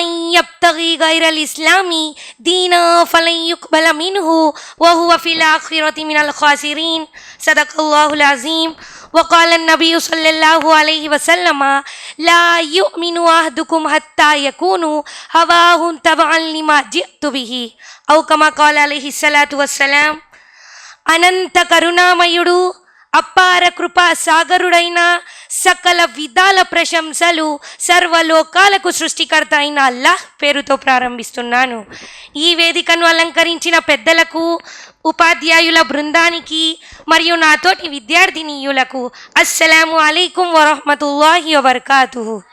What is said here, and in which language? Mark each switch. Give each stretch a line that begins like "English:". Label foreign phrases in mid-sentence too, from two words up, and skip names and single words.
Arabic: يبتغ غير الإسلام دينا فلن يقبل منه وهو في الآخرة من الخاسرين صدق الله العظيم وقال النبي صلى الله عليه وسلم لا يؤمن أحدكم حتى يكون هواه تبعا لما جئت به أو كما قال عليه الصلاة والسلام.
Telugu: అనంత కరుణామయుడు అపార కృపా సాగరుడైన సకల విధాల ప్రశంసలు సర్వలోకాలకు సృష్టికర్త అయిన అల్లాహ్ పేరుతో ప్రారంభిస్తున్నాను. ఈ వేదికను అలంకరించిన పెద్దలకు, ఉపాధ్యాయుల బృందానికి మరియు నాతోటి విద్యార్థినీయులకు
Arabic: السلام عليكم ورحمة الله وبركاته.